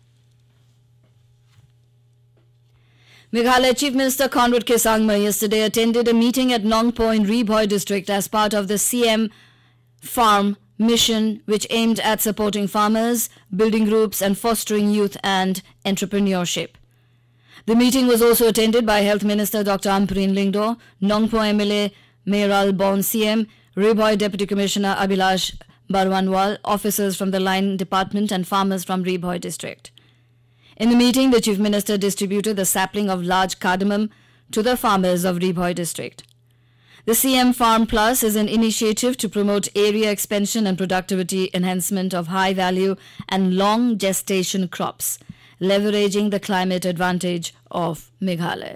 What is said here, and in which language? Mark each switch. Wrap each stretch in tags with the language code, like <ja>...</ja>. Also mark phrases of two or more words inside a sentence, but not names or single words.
<en>Meghalaya Chief Minister Conrad K. Sangma yesterday attended a meeting at Nongpo in Ri-Bhoi district as part of the CM Farm mission, which aimed at supporting farmers, building groups and fostering youth and entrepreneurship. The meeting was also attended by Health Minister Dr. Ampreen Lingdo, Nongpo MLA Meiral Bon CM, Ri-Bhoi Deputy Commissioner Abhilash Barwanwal, officers from the Line Department and farmers from Ri-Bhoi district. In the meeting, the Chief Minister distributed the sapling of large cardamom to the farmers of Ribhoi district. The CM Farm Plus is an initiative to promote area expansion and productivity enhancement of high-value and long gestation crops, leveraging the climate advantage of Meghalaya.</en>